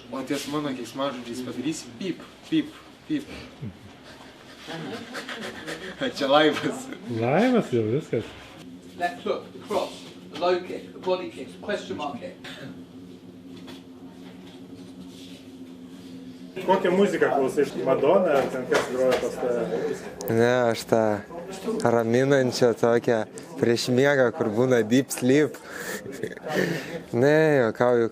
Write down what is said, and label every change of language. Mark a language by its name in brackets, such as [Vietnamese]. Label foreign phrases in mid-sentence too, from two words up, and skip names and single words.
[Lithuanian] ties mano keiksmažodžiais padarysi pip, pip, pip. Čia laivas. Laivas jau viskas. [English] Left hook, the cross, the low kick, the body kick, question mark kick. [Lithuanian] Kokią muziką klausai? Madonna ar ten kas groja pas tave? Ne, aš tą raminančią tokią prieš miegą, kur būna [English] deep sleep. [Lithuanian] Ne, juokauju.